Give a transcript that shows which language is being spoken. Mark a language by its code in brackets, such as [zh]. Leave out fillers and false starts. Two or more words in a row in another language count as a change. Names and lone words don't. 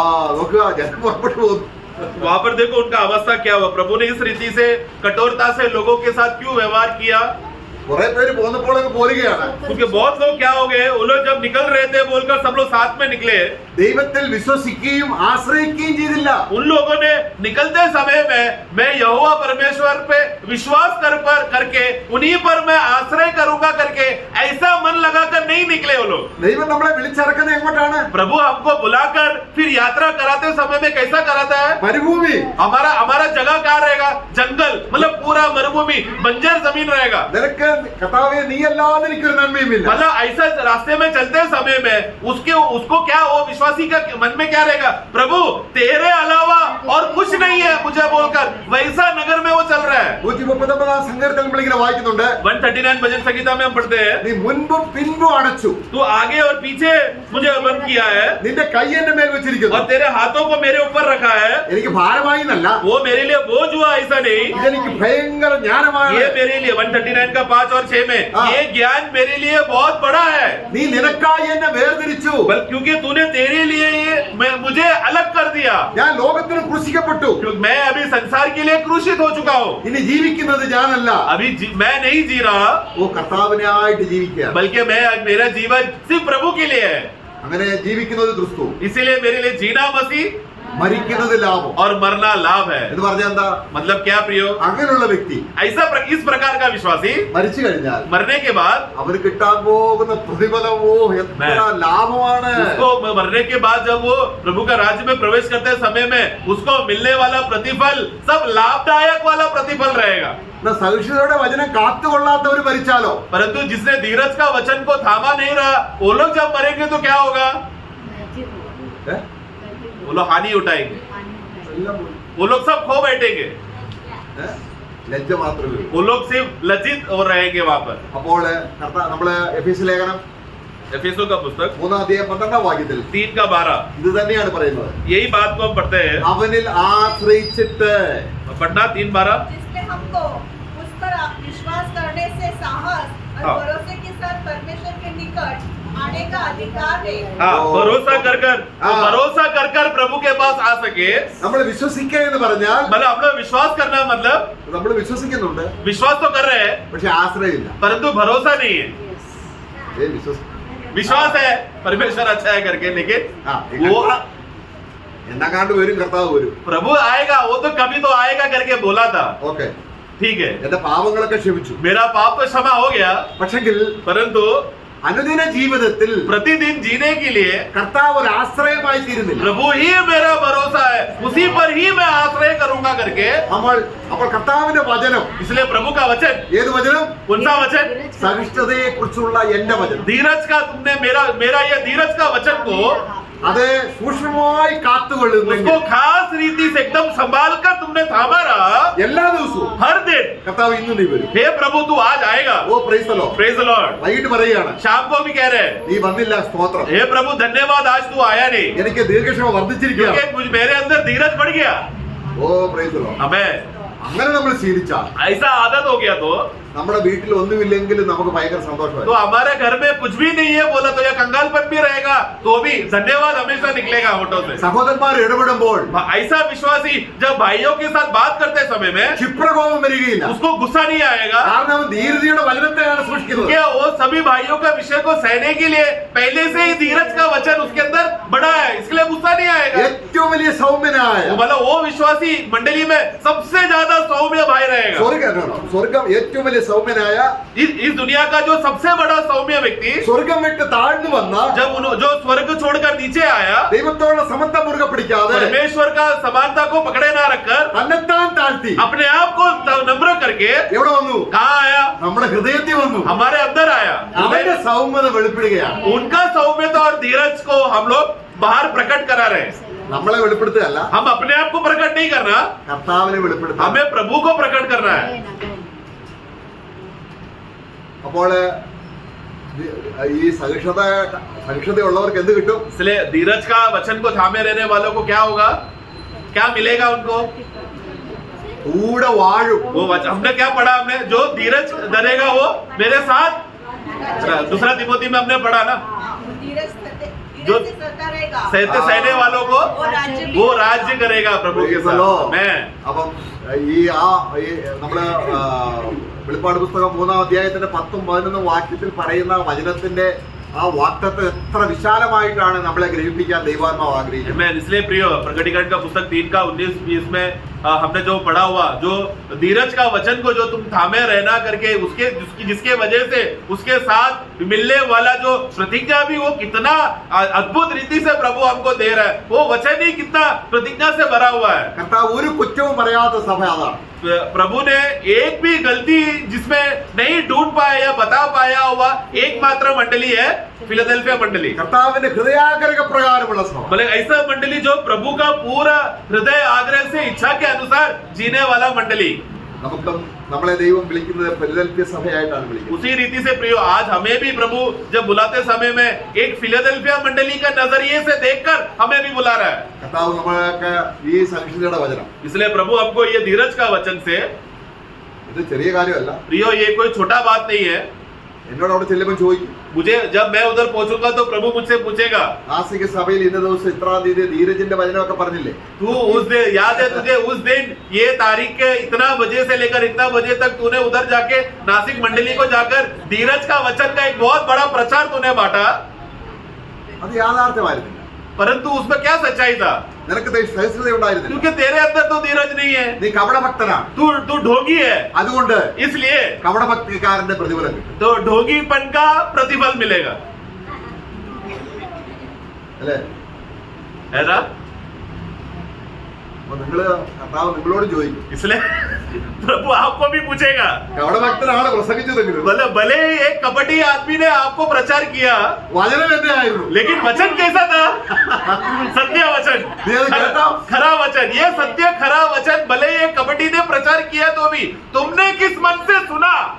[ml] നോക്കുക, ജനം പുറപ്പെട്ടു പോകുന്നു. [hi] वहां पर देखो उनका अवस्था क्या हुआ. प्रभु ने इस रीति से कठोरता से लोगों के साथ क्यों व्यवहार किया. [ml] കുറെ പേര് പോന്നപ്പോഴൊക്കെ പോരുകയാണ്. [hi] क्योंकि बहुत लोग क्या हो गए, वो लोग जब निकल रहे थे बोलकर सब लोग साथ में निकले. [ml] ദൈവത്തിൽ വിശ്വസിക്കുകയും ആശ്രയിക്കുകയും ചെയ്തില്ല. [hi] उन लोगों ने निकलते समय में मैं यहोवा परमेश्वर पे विश्वास करके उन्हीं पर मैं आश्रय करूंगा करके ऐसा मन लगाकर नहीं निकले वो लोग. [ml] ദൈവം നമ്മളെ വിളിച്ചിറക്കുന്നത് എങ്ങോട്ടാണ്? [hi] प्रभु हमको बुलाकर फिर यात्रा कराते समय में कैसा कराता है. [ml] മരുഭൂമി. [hi] हमारा जगह कहाँ रहेगा? जंगल, मतलब पूरा मरुभूमि बंजर जमीन रहेगा. [ml] നിനക്ക് കർത്താവേ നീ അല്ലാതെ എനിക്കൊരു നന്മയുമില്ല. [hi] मतलब ऐसा रास्ते में चलते समय में उसको क्या, वो विश्वासी का मन में क्या रहेगा, प्रभु तेरे अलावा और कुछ नहीं है मुझे बोलकर वैसा नगर में वो चल रहा है. [ml] 139 സങ്കീർത്തനം നമ്മൾ ഇങ്ങനെ വായിക്കുന്നുണ്ട്, [hi] 139 भजन संगीता में हम पढ़ते हैं [ml] നീ മുൻപും പിൻപും അടച്ചു. [hi] तू आगे और पीछे मुझे बंद किया है [ml] നിന്റെ കൈ എന്റെ മേൽ വെച്ചിരിക്കുന്നു. [hi] और तेरे हाथों को मेरे ऊपर रखा है। [ml] എനിക്ക് ഭാരമായി എന്നല്ല, [hi] वो मेरे लिए बोझ हुआ ऐसा नहीं, [ml] ഇതെനിക്ക് ഭയങ്കര ജ്ഞാനമാണ്. [hi] ये मेरे लिए 139 का 5 और 6 में हाँ। ये ज्ञान मेरे लिए बहुत बड़ा है। [ml] നീ നിനക്കായി എന്നെ വേർതിരിച്ചു. [hi] क्योंकि तूने तेरे लिए ये मुझे अलग कर दिया। [ml] ഞാൻ ലോകത്തിന് ക്രൂശിക്കപ്പെട്ടു. [hi] क्योंकि मैं अभी संसार के लिए क्रूसित हो चुका हूँ। [ml] ഇനി ജീവിക്കുന്നത് ഞാനല്ല, [hi] अभी मैं नहीं जी रहा, [ml] ഓ കർത്താവിനായിട്ട് ജീവിക്കുക. [hi] बल्कि मेरा जीवन सिर्फ प्रभु के लिए है। [ml] അങ്ങനെ ജീവിക്കുന്നത് ക്രിസ്തു, [hi] इसीलिए मेरे लिए जीना मसीह [ml] മരിക്കുന്നത് ലാഭം [hi] और मरना लाभ है। [ml] എന്ന് പറഞ്ഞാൽ എന്താ? [hi] मतलब क्या प्रियो, [ml] അങ്ങനെയുള്ള വ്യക്തി [hi] इस प्रकार का विश्वासी [ml] മരിച്ചു കഴിഞ്ഞാൽ [hi] मरने के बाद [ml] അവന് കിട്ടാൻ പോകുന്ന പ്രതിഫലമോ എത്ര ലാഭമാണ്. [hi] उसको मरने के बाद जब वो प्रभु का राज्य में प्रवेश करते समय में उसको मिलने वाला प्रतिफल सब लाभदायक वाला प्रतिफल रहेगा। [ml] എന്നാ സഹിഷ്ണുതയുടെ വചനം കാത്തുകൊള്ളാത്തവർ മരിച്ചാലോ? [hi] परंतु जिसने धीरज का वचन को थामा नहीं रहा, वो लोग जब मरेंगे तो क्या होगा? ഏ? वो लोग हानि उठाएंगे, [ml] എല്ലാം പോയി. [hi] वो लोग सब खो बैठेंगे, [ml] ഏ? ലജ്ജ മാത്രമേ ഉള്ളൂ. [hi] वो लोग सिर्फ लज्जित और रहेंगे वहां पर। [ml] അപ്പോൾ നമ്മള് എഫേസ്യ ലേഖനം [hi] एफेसों का पुस्तक [ml] 3:12 വാക്യത്തിൽ [hi] 3 का 12 [ml] ഇത് തന്നെയാണ് പറയുന്നത്. [hi] यही बात को हम पढ़ते हैं। [ml] അവനിൽ ആശ്രയിച്ചിട്ട് [hi] पढ़ना 3:12 जिसने हमको उस पर विश्वास करने से साहस और हाँ। भरोसे के साथ परमेश्वर के निकट आने का अधिकार है। हाँ, ओ। भरोसा कर हाँ। भरोसा कर प्रभु के पास आ सके। [ml] നമ്മൾ വിശ്വസിക്കുക എന്ന് പറഞ്ഞാൽ [hi] मतलब हम लोग विश्वास करना मतलब [ml] നമ്മൾ വിശ്വസിക്കുന്നുണ്ട്, [hi] विश्वास तो कर रहे हैं [ml] പക്ഷെ ആശ്രയമില്ല. [hi] परंतु भरोसा नहीं है। विश्वास है परमेश्वर अच्छा है करके, लेकिन वो [ml] എന്നങ്ങാണ്ട് വരും, കർത്താവ് വരും. [hi] प्रभु आएगा, वो तो कभी तो आएगा करके बोला था। [ml] ഓക്കെ, [hi] ठीक है, [ml] എന്റെ പാപങ്ങളൊക്കെ ക്ഷമിച്ചു. [hi] मेरा पाप तो क्षमा हो गया, [ml] പക്ഷെങ്കിൽ [hi] परंतु [ml] അനുദിന ജീവിതത്തിൽ [hi] प्रतिदिन जीने के लिए [ml] കർത്താവ് ഒരു ആശ്രയമായി തീരുന്നില്ല. [hi] प्रभु ही मेरा भरोसा है, उसी पर ही मैं आश्रय करूंगा करके। [ml] അപ്പോൾ കർത്താവിന്റെ വചനം, [hi] इसलिए प्रभु का वचन, [ml] ഏത് വചനം? [hi] कौन सा वचन? [ml] സഹിഷ്ണുതയെ കുറിച്ചുള്ള എന്റെ വചനം. [hi] धीरज का तुमने मेरा ये धीरज का वचन को [ml] അത് സൂക്ഷ്മമായി കാത്തുകൊള്ളുന്നെങ്കിൽ [hi] उसको खास रीति से एकदम संभाल कर तुमने थामा रहा [ml] എല്ലാ ദിവസവും [hi] हर दिन। [ml] കർത്താവ് ഇന്ന് നീ വരും. [hi] हे प्रभु तू आज आएगा, [en] Oh praise the Lord. praise the Lord. [ml] വൈകിട്ട് പറയുകയാണ്, [hi] शाम को भी कह रहे हैं, [ml] നീ വന്നില്ല, സ്തോത്രം. [hi] हे प्रभु धन्यवाद आज तू आया नहीं, [ml] എനിക്ക് ദീർഘക്ഷമ വർദ്ധിച്ചിരിക്കുകയാണ്. [hi] क्योंकि मेरे अंदर धीरज बढ़ गया। [en] Oh praise the Lord. [hi] हमें [ml] അങ്ങനെ നമ്മൾ ശീലിച്ചാൽ [hi] ऐसा आदत हो गया तो [ml] നമ്മുടെ വീട്ടിൽ ഒന്നുമില്ലെങ്കിലും നമുക്ക് ഭയങ്കര സന്തോഷമായി. [hi] हमारे घर में कुछ भी नहीं है बोला तो या कंगालपन भी रहेगा तो भी धन्यवाद हमेशा निकलेगा होठों से। [ml] സഹോദരന്മാർ ഇടപെടുമ്പോൾ [hi] ऐसा विश्वासी जब भाइयों के साथ बात करते समय में [ml] ക്ഷിപ്രകോപം വരികയില്ല. [hi] उसको गुस्सा नहीं आएगा, [ml] കാരണം അവൻ ധീരതയുടെ വചനത്തെയാണ് സൂക്ഷിക്കുന്നത്. [hi] क्या वो सभी भाइयों का विषय को सहने के लिए पहले से ही धीरज का वचन उसके अंदर बड़ा है, इसलिए गुस्सा नहीं आएगा। [ml] ഏറ്റവും വലിയ സൗമ്യനായ [hi] मतलब वो विश्वासी मंडली में सबसे ज्यादा सौम्य भाई रहेगा। [ml] സ്വർഗം ഏറ്റവും വലിയ സൗമ്യനായ, [hi] इस दुनिया का जो सबसे बड़ा सौम्य व्यक्ति [ml] സ്വർഗം വിട്ട് താഴ്ന്നു വന്ന, [hi] जब जो स्वर्ग छोड़कर नीचे आया, [ml] ദൈവത്തോടുള്ള സമത്വം മുറുകെ പിടിക്കാതെ [hi] परमेश्वर का समानता को पकड़े ना रखकर [ml] തന്നെത്താൻ താഴ്ത്തി [hi] अपने आप को नम्र करके [ml] എവിടെ വന്നു? [hi] कहाँ आया? [ml] നമ്മുടെ ഹൃദയത്തിൽ വന്നു. [hi] हमारे अंदर आया। [ml] അവന്റെ സൗമ്യത വെളിപ്പെടുകയാണ്. [hi] उनका सौम्यता और धीरज को हम लोग बाहर प्रकट करा रहे हैं। [ml] നമ്മളെ വെളിപ്പെടുത്തുകയല്ല, [hi] हम अपने आप को प्रकट नहीं करना, [ml] കർത്താവിനെ വെളിപ്പെടുത്താം. [hi] हमें प्रभु को प्रकट करना है। [ml] അപ്പോൾ ഈ സഹിഷ്ണുതയുള്ളവർക്ക് എന്ത് കിട്ടും? [hi] इसलिए धीरज का वचन को थामे रहने वालों को क्या होगा, क्या मिलेगा उनको? [ml] കൂടെ വാഴും. [hi] वो हमने क्या पढ़ा, हमने जो धीरज धरेगा वो मेरे साथ। दूसरा तिमोथी में हमने पढ़ा ना, धीरज जो- से सहता रहेगा, सहने वालों को वो राज्य करेगा प्रभु के साथ। मैं [ml] അപ്പം നമ്മള് വെളിപ്പാട് പുസ്തകം 3-ാം അധ്യായത്തിന്റെ 10-11 വാക്യത്തിൽ പറയുന്ന വചനത്തിന്റെ ആ വാക്തത്വം എത്ര വിശാലമായിട്ടാണ് നമ്മളെ ഗ്രഹിപ്പിക്കാൻ ദൈവാത്മാവ് ആഗ്രഹിക്കുന്നത്. [hi] मैं इसलिए प्रिय प्रकटीकरण का पुस्तक 3 का 19-20 में हमने जो पढ़ा हुआ, जो धीरज का वचन को जो तुम थामे रहना करके जिसके वजह से उसके साथ मिलने वाला जो प्रतिज्ञा भी वो कितना अद्भुत रीति से प्रभु हमको दे रहा है, वो वचन ही कितना प्रतिज्ञा से भरा हुआ है। [ml] കർത്താവ് ഒരു കുറ്റവും പറയാത്ത സഭ അതാണ്. [hi] प्रभु ने एक भी गलती जिसमें नहीं ढूंढ पाया या बता पाया हुआ एकमात्र मंडली है फिलाडेल्फिया मंडली। [ml] കർത്താവിന്റെ ഹൃദയാഗ്രഹ പ്രകാരമുള്ള സഭ. [hi] मतलब ऐसा मंडली जो प्रभु का पूरा हृदय आग्रह से इच्छा के अनुसार जीने वाला मंडली। [ml] നമുക്കും നമ്മളെ ദൈവം വിളിക്കുന്നത് ഫിലദൽഫിയ സഭയായിട്ടാണ് വിളിക്കുന്നത്. [hi] उसी रीति से प्रियो आज हमें भी प्रभु जब बुलाते समय में एक फिलाडेल्फिया मंडली का नजरिए से देखकर हमें भी बुला रहा है. [ml] കർത്താവ് നമ്മൾക്ക് ഈ സഹിഷ്ണുതയുടെ വചനം, [hi] इसलिए प्रभु हमको ये धीरज का वचन से, [ml] ഇത് ചെറിയ കാര്യമല്ല. [hi] प्रियो ये कोई छोटा बात नहीं है. [ml] എന്നോട് അവിടെ ചെല്ലുമ്പോൾ ചോദിക്കും, [hi] मुझे जब मैं उधर पहुंचूंगा तो प्रभु मुझसे पूछेगा, [ml] നാസിക സഭയിൽ ഇന്ന ദിവസം ഇത്രാം തീയതി ധീരജിന്റെ വചനമൊക്കെ പറഞ്ഞില്ലേ? [hi] तू उस दिन याद है तुझे उस दिन ये तारीख के इतना बजे से लेकर इतना बजे तक तूने उधर जाके नासिक मंडली को जाकर धीरज का वचन का एक बहुत बड़ा प्रचार तूने बांटा, [ml] അത് യാഥാർത്ഥ്യമായിരുന്നില്ല. [hi] परंतु उसमें क्या सच्चाई था? [ml] നിനക്ക് സഹിഷ്ണുത ഉണ്ടായിരുന്നില്ല. [hi] क्योंकि तेरे अंदर तो धीरज नहीं है, [ml] നീ കപടഭക്തനാണ്. [hi] तू ढोंगी है, [ml] അതുകൊണ്ട് [hi] इसलिए [ml] കപടഭക്തിക്കാരന്റെ പ്രതിഫലം കിട്ടും. [hi] तो ढोंगीपन का प्रतिफल मिलेगा, [ml] അല്ലേ? [hi] है ना? [ml] അപ്പൊ കർത്താവ് നിങ്ങളോട് ചോദിക്കും, [hi] इसलिए प्रभु आपको भी पूछेगा, [ml] കപടഭക്തനാണ് പ്രസംഗിച്ചതെങ്കിലും [hi] मतलब भले ही एक कपटी आदमी ने आपको प्रचार किया, [ml] വചനം എന്തായിരുന്നു? [hi] लेकिन वचन कैसा था? सत्य वचन, ये कहता हूं। खरा वचन, ये सत्य खरा वचन भले ही एक कपटी ने प्रचार किया तो भी तुमने किस मन से सुना?